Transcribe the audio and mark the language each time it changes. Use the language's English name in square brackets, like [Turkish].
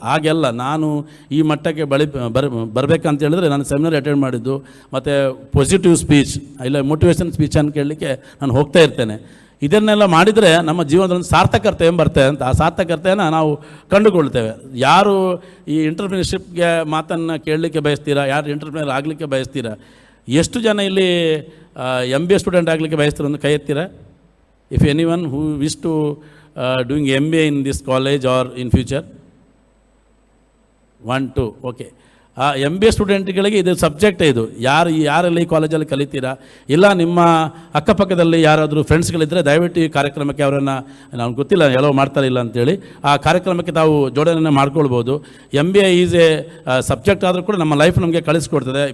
[Kannada] ಹಾಗೆಲ್ಲ ನಾನು ಈ ಮಟ್ಟಕ್ಕೆ ಬರಬೇಕಂತ ಹೇಳಿದ್ರೆ ನಾನು ಸೆಮಿನಾರ್ ಅಟೆಂಡ್ ಮಾಡಿದ್ದು, ಮತ್ತು ಪಾಸಿಟಿವ್ ಸ್ಪೀಚ್ ಇಲ್ಲ ಮೋಟಿವೇಶನ್ ಸ್ಪೀಚ್ ಅಂತ ಕೇಳಲಿಕ್ಕೆ ನಾನು ಹೋಗ್ತಾ ಇರ್ತೇನೆ. ಇದನ್ನೆಲ್ಲ ಮಾಡಿದರೆ ನಮ್ಮ ಜೀವನದಲ್ಲಿ ಸಾರ್ಥಕತೆ ಬರ್ತದೆ ಅಂತ. ಆ ಸಾರ್ಥಕತೆಯನ್ನು ನಾವು ಕಂಡುಕೊಳ್ತೇವೆ. ಯಾರು ಈ ಎಂಟರ್ಪ್ರಿನರ್ಶಿಪ್ಗೆ ಮಾತನ್ನು ಕೇಳಲಿಕ್ಕೆ ಬಯಸ್ತೀರಾ, ಯಾರು ಎಂಟರ್ಪ್ರಿನರ್ ಆಗಲಿಕ್ಕೆ ಬಯಸ್ತೀರಾ, ಎಷ್ಟು ಜನ ಇಲ್ಲಿ MBA ಸ್ಟೂಡೆಂಟ್ ಆಗಲಿಕ್ಕೆ ಬಯಸ್ತೀರ ಒಂದು ಕೈ ಎತ್ತೀರಾ? [English] If anyone who wish to doing MBA in this college or in future? 1 2 okay. [Kannada] MBA ಸ್ಟೂಡೆಂಟ್ಗಳಿಗೆ ಇದು ಸಬ್ಜೆಕ್ಟ್. ಇದು ಯಾರೆಲ್ಲ ಈ ಕಾಲೇಜಲ್ಲಿ ಕಲಿತೀರಾ, ಇಲ್ಲ ನಿಮ್ಮ ಅಕ್ಕಪಕ್ಕದಲ್ಲಿ ಯಾರಾದರೂ ಫ್ರೆಂಡ್ಸ್ಗಳಿದ್ದರೆ ದಯವಿಟ್ಟು ಈ ಕಾರ್ಯಕ್ರಮಕ್ಕೆ ಅವರನ್ನು, ನಾವು ಗೊತ್ತಿಲ್ಲ ಎಲ್ಲೋ ಮಾಡ್ತಾರಿಲ್ಲ ಅಂತೇಳಿ, ಆ ಕಾರ್ಯಕ್ರಮಕ್ಕೆ ತಾವು ಜೋಡಣೆ ಮಾಡ್ಕೊಳ್ಬೋದು. [English] MBA is a subject [Kannada] ಆದರೂ ಕೂಡ ನಮ್ಮ ಲೈಫ್ ನಮಗೆ ಕಳಿಸ್ಕೊಡ್ತದೆ.